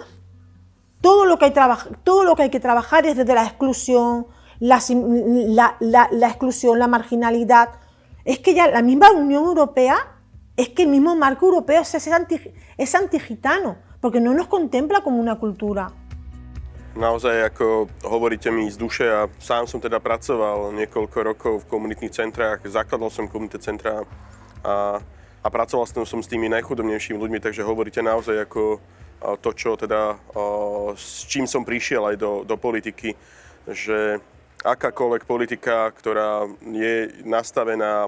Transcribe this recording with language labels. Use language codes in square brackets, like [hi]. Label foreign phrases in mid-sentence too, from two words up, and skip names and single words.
[es] Todo lo que hay que trabajar es desde la exclusión, la exclusión, la marginalidad. Es que ya la misma Unión Europea, es que el mismo marco europeo es antigitano, porque no nos contempla como una cultura. [sk] Naozaj, ako hovoríte mi z duše, a sám som teda pracoval niekoľko rokov v komunitných centrách, zakladal som komunitné centrá a pracoval som s tými najchudobnejšími ľuďmi, takže hovoríte naozaj ako to, čo teda, s čím som prišiel aj do politiky, že akákoľvek politika, ktorá je nastavená,